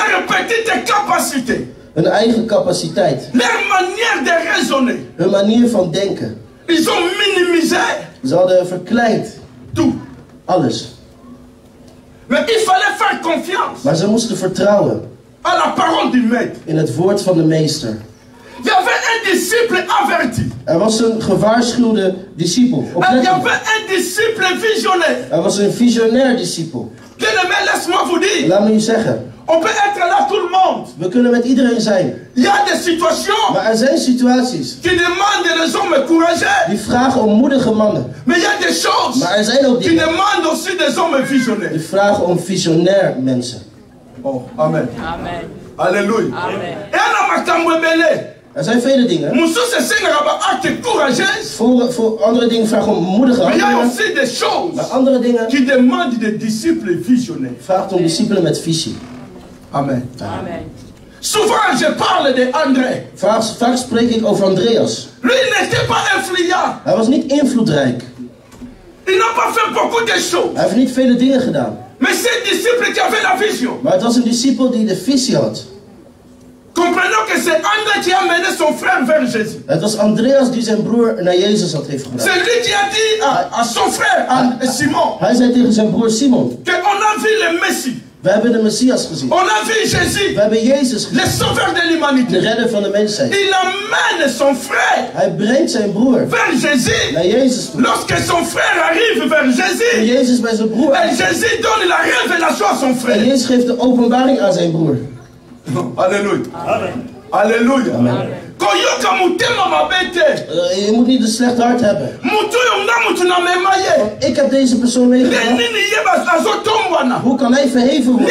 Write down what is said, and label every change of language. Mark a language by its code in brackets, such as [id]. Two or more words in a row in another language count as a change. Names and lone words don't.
[nl] Hun eigen capaciteit. Hun manier van denken. Ze hadden verkleind. Alles. [fr] Mais il fallait faire confiance. [nl] Maar ze moesten vertrouwen. [fr] À la parole du maître. [nl] In het woord van de meester. [fr] Il y avait un disciple averti. [nl] Er was een gewaarschuwde discipel. [fr] Il y avait un disciple visionnaire. [nl] Er was een visionair discipel. [fr] Bien-aimé, laisse-moi vous dire. [nl] Laat me u zeggen. [fr] On peut être là tout le monde. [nl] We kunnen met iedereen zijn. [fr] Il y a des situations. [nl] Maar er zijn situaties. [fr] Qui demandent des hommes courageux. [nl] Die vragen om moedige mannen. [fr] Mais il y a des choses. [nl] Maar er zijn ook dingen. [fr] Qui demandent aussi des hommes visionnaires. [nl] Die vragen om visionair mensen. [fr] Oh, amen. Amen. Alléluia. Amen. [nl] Er zijn vele dingen. Voor andere dingen vragen om moedige handelen. Maar andere dingen vraagt om discipelen met visie. Amen. Amen. [fr] Souvent je parle de André. [nl] Vaak spreek ik over Andreas. [fr] Lui il n'était pas influent. [nl] Hij was niet invloedrijk. [fr] Il n'a pas fait beaucoup de choses. [nl] Hij heeft niet vele dingen gedaan. [fr] Mais c'est un disciple qui avait la vision. [nl] Maar het was een discipel die de visie had. [fr] Comprenons que c'est André qui a mené son frère vers Jésus. [nl] Het was Andreas die zijn broer naar Jezus heeft gebracht. [fr] C'est lui qui a dit à son frère, à Simon. [nl] Hij zei tegen zijn broer Simon. [fr] Que on a vu le Messie. [nl] We hebben de Messias gezien. [fr] On a vu Jésus. [nl] We hebben Jezus gezien. [fr] Le sauveur de l'humanité. [nl] De redder van de mensheid. [fr] Il amène son frère. [nl] Hij brengt zijn broer [fr] vers Jésus. [nl] Naar Jezus toe. [fr] Lorsque son frère arrive vers Jésus. [nl] En Jezus bij zijn broer. [fr] Et Jésus donne la révélation à son frère. [nl] En Jezus geeft de openbaring aan zijn broer. [fr] Alléluia. Amen. Alléluia. Amen. [nl] Je moet niet een slecht hart hebben. Ik heb deze persoon meegemaakt. Hoe kan hij verheven worden?